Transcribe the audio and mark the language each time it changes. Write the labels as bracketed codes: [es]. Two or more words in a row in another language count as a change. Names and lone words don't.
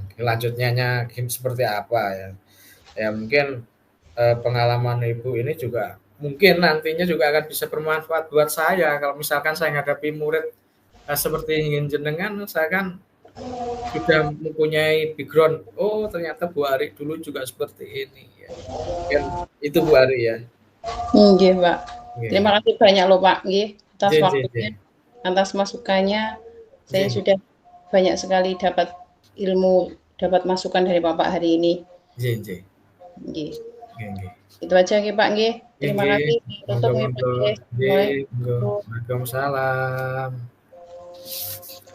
[id] Lanjutnya seperti apa ya. Ya mungkin pengalaman Ibu ini juga mungkin nantinya juga akan bisa bermanfaat buat saya. Kalau misalkan saya menghadapi murid seperti ingin jenengan, saya kan sudah mempunyai background. Oh, ternyata Bu Ari dulu juga seperti ini ya. Mungkin itu Bu Ari ya. Nggih, Pak. Terima Nggih. kasih banyak loh, Pak, nggih, atas [jv] Nggih, nggih, [id] waktunya, nggih. atas masukannya. Saya Nggih, sudah banyak sekali dapat ilmu, dapat masukan dari Bapak hari ini. [jv] nggih, nggih. [id] Nggih. [jv] Nggih, nggih. [id] Itu aja nggih, Pak, nggih. Nggih, Terima nggih. kasih. Tutup Monggo, nggih, Pak, monggo. nggih. [jv] Nggih, monggo. [ar] Assalamualaikum. Waalaikumsalam.